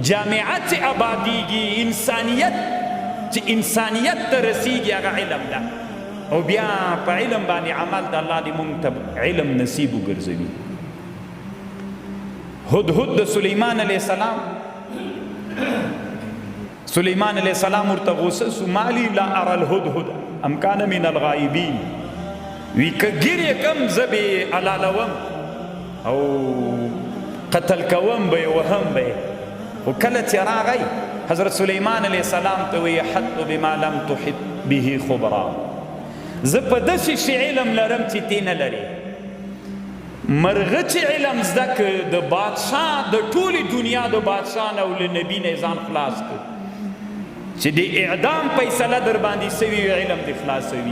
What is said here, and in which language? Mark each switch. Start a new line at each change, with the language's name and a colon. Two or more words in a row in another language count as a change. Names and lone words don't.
Pashto: جامعه چې آبادیږي، انسانیت ته رسیږي، هغه علم ده. او بیا په علم باندې عمل د الله دې مونږ ته علم نصیب وګرځوي. هدهد د سلیمان علیه السلام، سلیمان علیه السلام ورته غوسه سو،
Arabic: مالی لا ارى الهدهد ام کان من الغائبین.
Pashto: وی که ګیرې کم زه به علالوم او قتل کوم به یې وهم به یې. خو کله چې راغی حضرت سلیمان علیه السلام ته وی
Arabic: حط بما لم تحط به خبرا،
Pashto: زه په داسې شي علم لرم چې تی نه لرې. مرغه چې علم زده که د بادشاه د ټولې دنیا د بادشاه نه او له نبي نه ځان خلاص کړ چې د اعدام فیصله در باندې سوي وي، علم دې خلاصوي.